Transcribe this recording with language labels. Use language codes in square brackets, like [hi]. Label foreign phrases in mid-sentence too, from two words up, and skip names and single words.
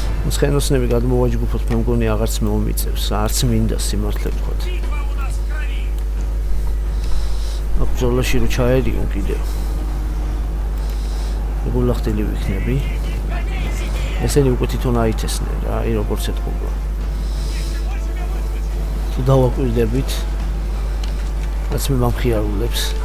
[ka] ცხენოსნები გადმოვაჯგუფოთ, მე მგონი აღარც მომიწევს, არც მინდა სიმართლე ვთქვათ. [ru] Битва у нас в крови. [ka] აქ ბრძოლაში რო ჩაერიო კიდევ. გულახდილი ვიქნები. ესენი უკვე თვითონ აითესნენ რა, აი როგორც ეთქობა. თუ დავაკვირდებით, რაც მე მომხიარულებს.